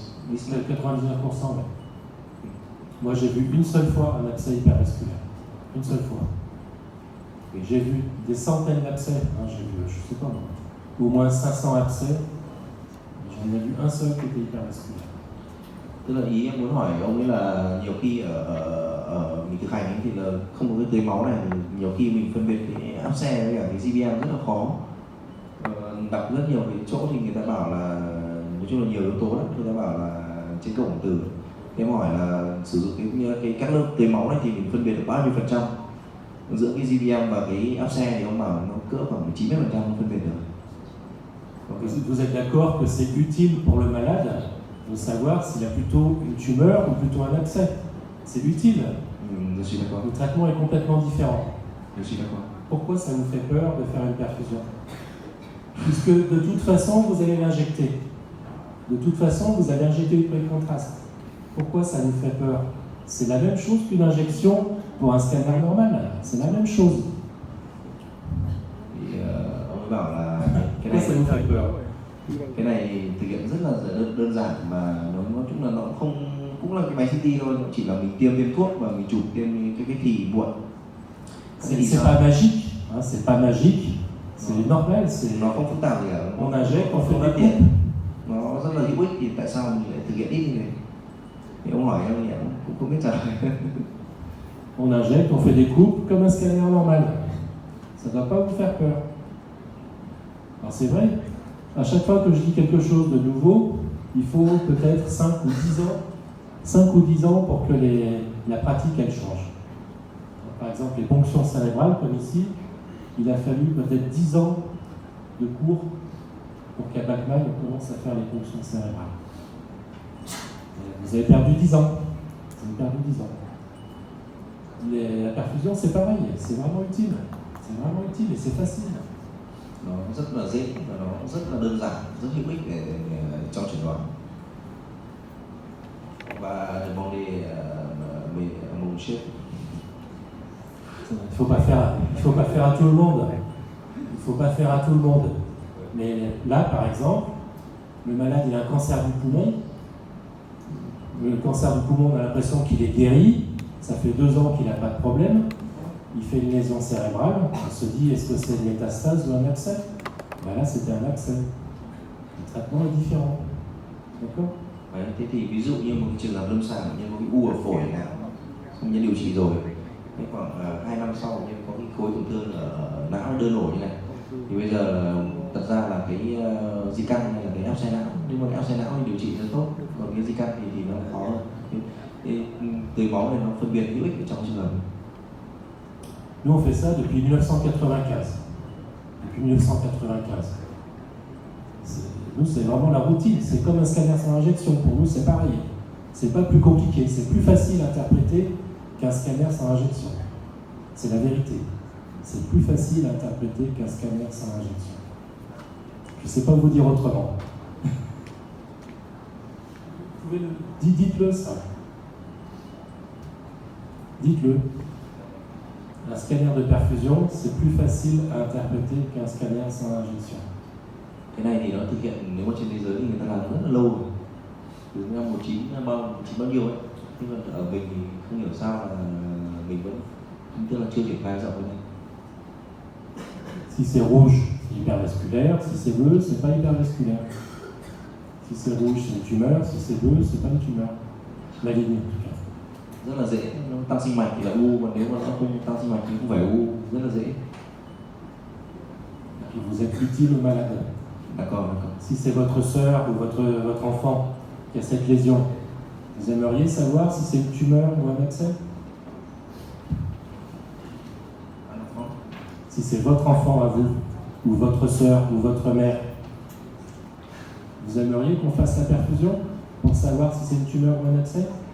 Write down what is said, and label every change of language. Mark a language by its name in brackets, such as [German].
[French] 99%, oui. Moi, j'ai vu une seule fois un abcès hypervasculaire. Une seule fois. Et j'ai vu des centaines d'abcès. J'ai vu, je sais pas moi, au moins 500 abcès. J'en ai vu un seul qui était hypervasculaire. [Vietnamese] Tức là ý em muốn hỏi ông ấy là nhiều khi ở mình thực hành ấy thì là không có cái tưới máu này, nhiều khi mình phân biệt cái áp xe với cả cái GBM rất là khó. Đọc rất nhiều cái chỗ thì người ta bảo là nói chung là nhiều yếu tố lắm, người ta bảo là trên cổng từ. Thế em hỏi là sử dụng cái các lớp tưới máu này thì mình phân biệt được bao nhiêu phần trăm giữa cái GBM và cái áp xe, thì ông bảo nó cỡ khoảng 90% phân biệt được. [French] Vous êtes d'accord que c'est utile pour le malade de savoir s'il a plutôt une tumeur ou plutôt un abcès? C'est utile. Je suis d'accord. Le traitement est complètement différent. Je suis d'accord. Pourquoi ça vous fait peur de faire une perfusion? Puisque de toute façon, vous allez l'injecter. De toute façon, vous allez injecter du pré-contraste. Pourquoi ça vous fait peur? C'est la même chose qu'une injection pour un scanner normal. C'est la même chose. [Vietnamese] Thì ông ấy bảo là cái [French] Pourquoi ça vous fait peur? [Vietnamese] cái này thực hiện rất là đơn giản, mà nó nói chung là nó không, cũng là cái máy CT thôi, chỉ là mình tiêm viên thuốc và mình chụp tiêm cái thì muộn. [French] C'est pas magique, hein, c'est pas magique, c'est normal, c'est... [Vietnamese] Nó không phức tạp gì cả. [French] On injecte, on fait [Vietnamese] rất [French] des [Vietnamese] tiện, [French] coupes. [Vietnamese] nó rất là hữu ích, thì tại sao mình lại thực hiện ít như này? Thì ông hỏi em thì em cũng không biết trả lời. [French] On injecte, on fait des coupes comme un scanner normal. Ça ne doit pas vous faire peur. Alors c'est vrai, à chaque fois que je dis quelque chose de nouveau, il faut peut-être 5 ou 10 ans. 5 ou 10 ans pour que la pratique elle change. Par exemple, les ponctions cérébrales, comme ici, il a fallu peut-être 10 ans de cours pour qu'à Bachmann, on commence à faire les ponctions cérébrales. Vous avez perdu 10 ans. Vous avez perdu 10 ans. La perfusion, c'est pareil, c'est vraiment utile. C'est vraiment utile et c'est facile. [Vietnamese] Nó rất là dễ và nó rất là đơn giản, rất hữu ích để cho chẩn đoán. Và [French] demander mon chef. Il faut pas faire à tout le monde. Il faut pas faire à tout le monde. Mais là, par exemple, le malade il a un cancer du poumon. Le cancer du poumon, on a l'impression qu'il est guéri. Ça fait 2 ans qu'il n'a pas de problème. Il fait une lésion cérébrale. On se dit, est-ce que c'est une métastase ou un abcès? Ben là, c'était un abcès. Le traitement est différent. D'accord? [Vietnamese] Đấy, thế thì ví dụ như một cái trường hợp lâm sàng bệnh nhân có cái u ở phổi nào, bệnh nhân điều trị rồi, thế khoảng 2 năm sau bệnh nhân có cái khối tổn thương ở não đơn nổi như này, thì bây giờ thật ra là cái di căn hay là cái áp xe não, nhưng mà cái áp xe não thì điều trị rất tốt, còn cái di căn thì nó khó hơn. Cái tưới máu này nó phân biệt hữu ích ở trong trường hợp này. [French] Nous, on fait ça depuis 1995. Depuis 1995. Nous, c'est vraiment la routine. C'est comme un scanner sans injection. Pour nous, c'est pareil. C'est pas plus compliqué. C'est plus facile à interpréter qu'un scanner sans injection. C'est la vérité. C'est plus facile à interpréter qu'un scanner sans injection. Je ne sais pas vous dire autrement. Dites-le ça. Dites-le. Un scanner de perfusion, c'est plus facile à interpréter qu'un scanner sans injection. [Vietnamese] Cái này thì nó thực hiện nếu mà trên thế giới thì người ta làm rất là lâu rồi, từ năm 19 bao nhiêu ấy, nhưng mà ở mình thì không hiểu sao là mình vẫn tức là chưa triển khai rộng lên. [French] Si c'est rouge, c'est hypervasculaire. Si c'est bleu, c'est pas hypervasculaire. Si c'est rouge, c'est une tumeur. Si c'est bleu, c'est pas une tumeur. Maligne en tout cas. [Vietnamese] Rất là dễ, nó tăng sinh mạch thì là u, mà nếu mà nó không tăng sinh mạch thì không phải u, rất là dễ. [French] Et vous êtes utile au malade. D'accord. Si c'est votre sœur ou votre enfant qui a cette lésion, vous aimeriez savoir si c'est une tumeur ou un abcès? Si c'est votre enfant à vous, ou votre sœur, ou votre mère, vous aimeriez qu'on fasse la perfusion pour savoir si c'est une tumeur ou un abcès?